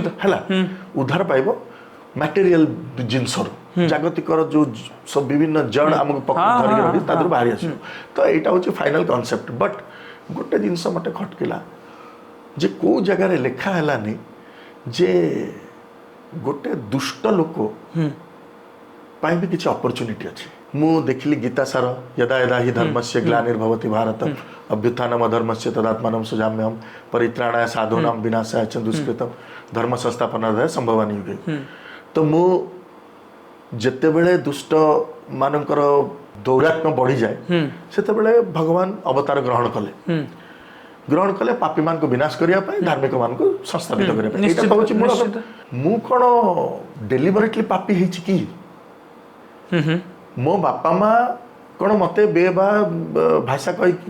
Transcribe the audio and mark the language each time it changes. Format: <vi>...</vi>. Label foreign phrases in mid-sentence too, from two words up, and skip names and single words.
<or>ହେଲା ଉଦ୍ଧାର ପାଇବ ମ୍ୟାଟେରିଆଲ ଜିନିଷରୁ ଜାଗତିକର ଯୋଉ ସବୁ ବିଭିନ୍ନ ଜଡ଼ ଆମକୁ ଧରିକି ରଖି ତା ଦେହରୁ ବାହାରି ଆସିବ ତ ଏଇଟା ହଉଛି</or> <en>final concept</en> <or>ବଟ୍ ଗୋଟେ ଜିନିଷ ମତେ ଖଟକିଲା ଯେ କୋଉ ଜାଗାରେ ଲେଖା ହେଲାନି ଯେ ଗୋଟେ ଦୁଷ୍ଟ ଲୋକ ପାଇଁ ବି କିଛି ଅପରଚ୍ୟୁନିଟି ଅଛି ମୁଁ ଦେଖିଲି ଗୀତା ସାର</or> <sa>यदा यदा हि धर्मस्य ग्लानिर्भवति भारत अभ्युत्थानम् अधर्मस्य तदात्मानं सुजाम्यहम् परित्राणाय साधूनां विनाशाय च दुष्कृतम् धर्म संस्थापनार्थाय संभवामि युगे</sa> <or>तो ମୁଁ ଯେତେବେଳେ ଦୁଷ୍ଟ ମାନଙ୍କର ଦୌରାତ୍ମ୍ୟ ବଢି ଯାଏ ସେତେବେଳେ ଭଗବାନ ଅବତାର ଗ୍ରହଣ କଲେ ପାପୀ ମାନଙ୍କୁ ବିନାଶ କରିବା ପାଇଁ ଧାର୍ମିକ ମାନଙ୍କୁ ସଂସ୍ଥାପିତ କରିବା ପାଇଁ ଏଇଟା ହଉଛି ମୂଳ କଥା ମୁଁ କଣ ଡେଲିବରେଟଲି ପାପୀ ହେଇଛି କି ମୋ ବାପା ମା କଣ ମତେ ବେବା ଭାଷା କହିକି</or>